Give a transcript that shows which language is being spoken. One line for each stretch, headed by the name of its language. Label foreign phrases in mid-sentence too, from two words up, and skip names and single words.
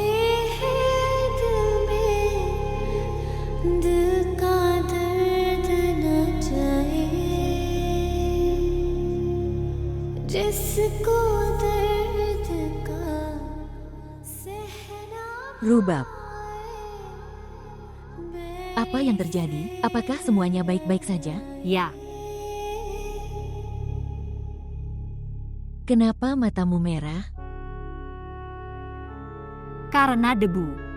Hindi: हैं दिल में, दिल का दर्द न जाए, जिसको दर्द का सहरा
Indonesian: Rubab, apa yang terjadi? Apakah semuanya baik-baik saja? Ya, Kenapa matamu merah? karena debu.